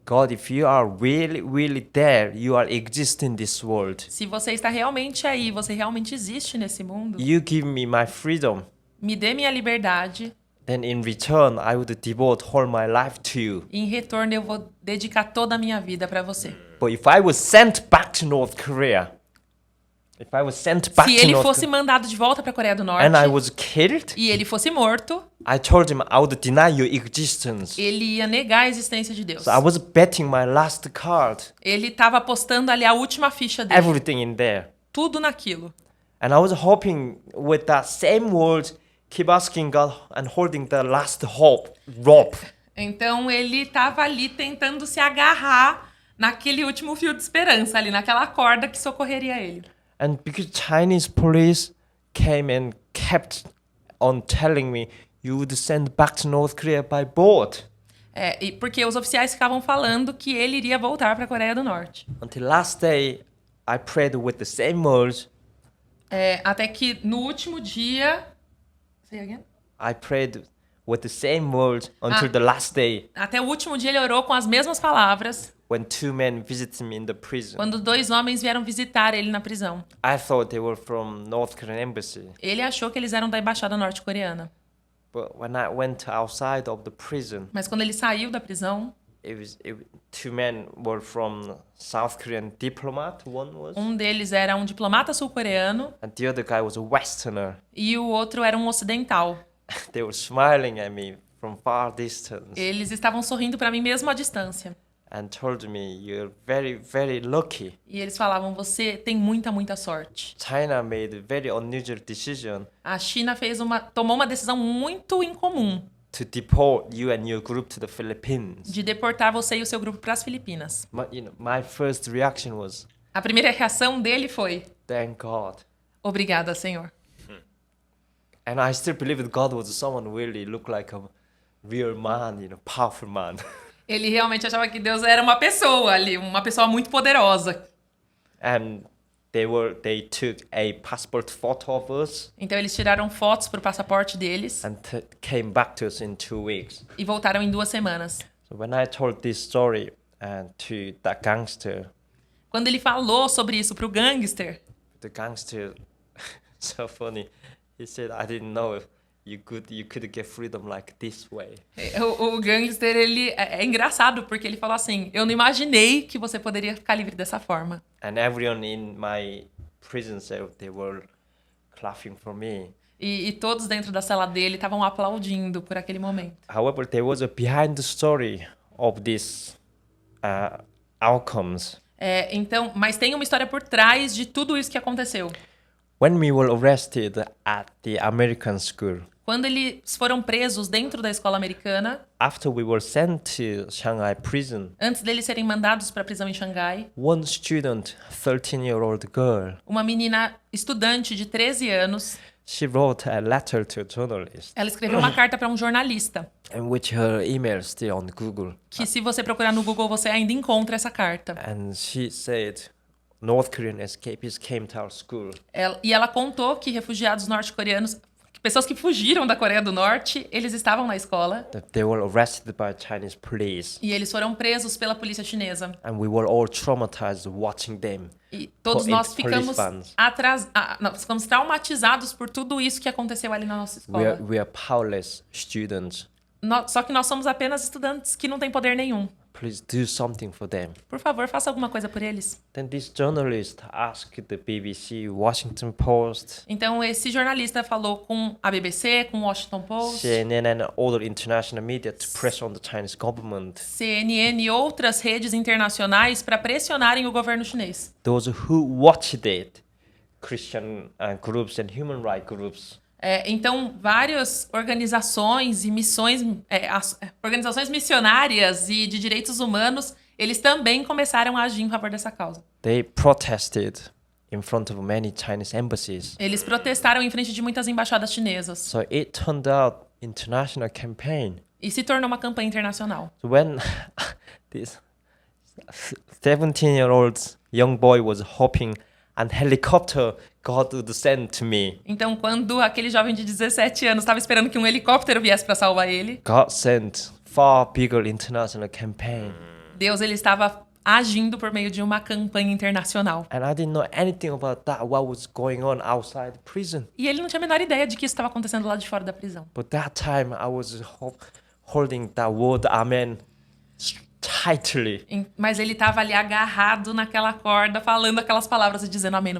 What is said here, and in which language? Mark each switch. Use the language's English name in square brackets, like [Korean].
[English] God, if you are really, really there, you are existing in this world. [Portuguese] Se você está realmente aí, você realmente existe nesse mundo, [English] You give me my freedom. [Portuguese] me dê minha liberdade [English] Then in return, I would devote all my life to you. [Portuguese] e em retorno eu vou dedicar toda a minha vida para você. [English] But if I was sent back to North Korea, if I was sent back [Portuguese] Se [English] to [Portuguese] ele [English] North [Portuguese] fosse [English] Korea [Portuguese] mandado de volta para a Coreia do Norte [English] and I was killed, [Portuguese] e ele fosse morto, [English] I told him I would deny your existence. [Portuguese] ele ia negar a existência de Deus. [English] So I was betting my last card, [Portuguese] Ele estava apostando ali a última ficha dele, [English] everything in there. [Portuguese] tudo naquilo. [English] And I was hoping with that same word, keep asking God and holding the last rope. [Portuguese] Então ele estava ali tentando se agarrar naquele último fio de esperança, ali naquela corda que socorreria ele. [English] And because Chinese police came and kept on telling me you would send back to North Korea by boat. [Portuguese] E porque os oficiais ficavam falando que ele iria voltar para a Coreia do Norte. [English] Until last day, I prayed with the same words. [Portuguese] Até que no último dia... [English] Say again? I prayed with the same words until the last day [Portuguese] Até o último dia ele orou com as mesmas palavras [English] when two men visited me in the prison. [Portuguese] quando 2 homens vieram visitar ele na prisão. [English] I thought they were from North Korean embassy. [Portuguese] Ele achou que eles eram da embaixada norte-coreana. [English] But when I went outside of the prison, [Portuguese] Mas quando ele saiu da prisão, [English] two men were from South Korean diplomat, one was, [Portuguese] um deles era um diplomata sul-coreano [English] and the other guy was a Westerner. [Portuguese] e o outro era um ocidental. [English] They were smiling at me from far distance [Portuguese] Eles estavam sorrindo para mim mesmo à distância. [English] and told me, you're very, very lucky. [Portuguese] E eles falavam, você tem muita, muita sorte. [English] China made a very unusual decision [Portuguese] A China tomou uma decisão muito incomum [English] to deport you and your group to the Philippines. [Portuguese] de deportar você e o seu grupo para as Filipinas. [English] My first reaction was, [Portuguese] A primeira reação dele foi, [English] thank God. [Portuguese] obrigada, Senhor. [English] And I still believe that God was someone who really looked like a real man, powerful man. [Portuguese] Ele realmente achava que Deus era uma pessoa ali, uma pessoa muito poderosa. [English] And they took a passport photo of us [Portuguese] Então eles tiraram fotos pro passaporte deles [English] and came back to us in 2 weeks. [Portuguese] e voltaram em 2 semanas. [English] So when I told this story to that gangster, [Portuguese] Quando ele falou sobre isso pro gangster, [English] the gangster, so funny, he said, I didn't know you could get freedom like this way. [Portuguese] o gangster, ele é engraçado porque ele falou assim, eu não imaginei que você poderia ficar livre dessa forma. [English] And everyone in my prison cell, they were clapping for me. [Portuguese] E todos dentro da cela dele estavam aplaudindo por aquele momento. [English] However, there was a behind the story of these outcomes. [Portuguese] Então, mas tem uma história por trás de tudo isso que aconteceu. [English] When we were arrested at the American school, [Portuguese] Quando eles foram presos dentro da escola americana, [English] after we were sent to Shanghai prison, [Portuguese] antes deles serem mandados para a prisão em Xangai, [English] one student, 13-year-old girl, [Portuguese] uma menina estudante de 13 anos, [English] she wrote a letter to a journalist, [Portuguese] ela escreveu uma carta para um jornalista, [English] and which her email is still on Google. [Portuguese] que se você procurar no Google, você ainda encontra essa carta. [English] And she said, North Korean escapees came to our school. [Portuguese] E ela contou que refugiados norte-coreanos, pessoas que fugiram da Coreia do Norte, eles estavam na escola. [English] That they were arrested by Chinese police. [Portuguese] E eles foram presos pela polícia chinesa. [English] And we were all traumatized watching them. [Portuguese] E todos nós ficamos Nós ficamos traumatizados por tudo isso que aconteceu ali na nossa escola. [English] We are powerless students. [Portuguese] Só que nós somos apenas estudantes que não têm poder nenhum. [English] please do something for them. [Portuguese] Por favor, faça alguma coisa por eles. [English] Then this journalist asked the BBC, Washington Post, [Portuguese] Então, esse jornalista falou com a BBC, com o Washington Post, [English] CNN and other international media to press on the Chinese government. [Portuguese] CNN e outras redes internacionais para pressionarem o governo chinês. [English] Those who watched it, Christian groups and human rights groups, [Portuguese] Então, várias organizações e missões, organizações missionárias e de direitos humanos, eles também começaram a agir em favor dessa causa. [English] they protested in front of many Chinese embassies. [Portuguese] Eles protestaram em frente de muitas embaixadas chinesas. [English] So it turned out international campaign. [Portuguese] E se tornou uma campanha internacional. [English] So when this 17-year-old young boy was hoping an helicopter God would send to me, [Portuguese] Então, quando aquele jovem de 17 anos estava esperando que um helicóptero viesse para salvar ele, [English] God sent far bigger international campaign. [Portuguese] Deus ele estava agindo por meio de uma campanha internacional. [English] And I didn't know anything about that, what was going on outside prison. [Portuguese] E ele não tinha a menor ideia de que isso estava acontecendo lá de fora da prisão. [English] But that time I was holding that word amen tightly. [Portuguese] Mas ele estava ali agarrado naquela corda, falando aquelas palavras e dizendo amém no